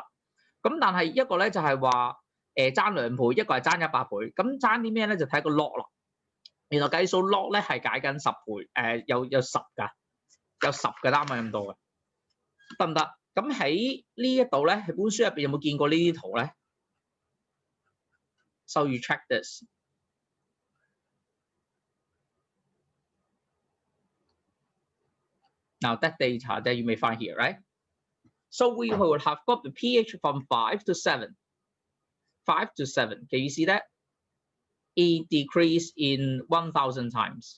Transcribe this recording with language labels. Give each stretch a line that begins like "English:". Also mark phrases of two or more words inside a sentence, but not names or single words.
Cantonese: 咁但係一個咧就係話爭2倍，一個係爭100倍。咁爭啲咩咧？就睇個 log 咯。原來計數 log 咧係解緊10倍，有10㗎，有10個單位咁多嘅，得唔得？咁喺呢一度咧，喺本書入邊有冇見過呢啲圖咧 ？
English: So you check this. Now that data that you may find here, right? So we would have got the pH from 5 to 7. 5 to 7. Can you see that? It decreased in 1,000 times.